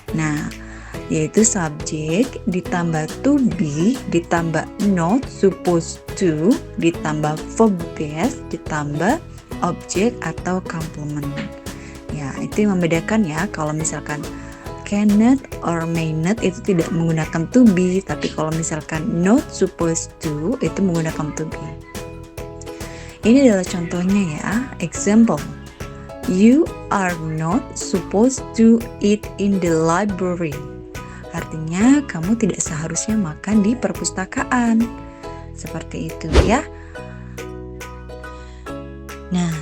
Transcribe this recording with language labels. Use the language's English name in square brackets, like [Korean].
[Indonesian] Nah, yaitu subject ditambah to be ditambah not supposed to ditambah verb base ditambah objek atau complement. Ya, itu yang membedakan ya. Kalau misalkan cannot or may not itu tidak menggunakan to be, tapi kalau misalkan not supposed to itu menggunakan to be. Ini adalah contohnya ya. [English] Example, you are not supposed to eat in the library. [Indonesian] Artinya kamu tidak seharusnya makan di perpustakaan. Seperti itu ya. Nah,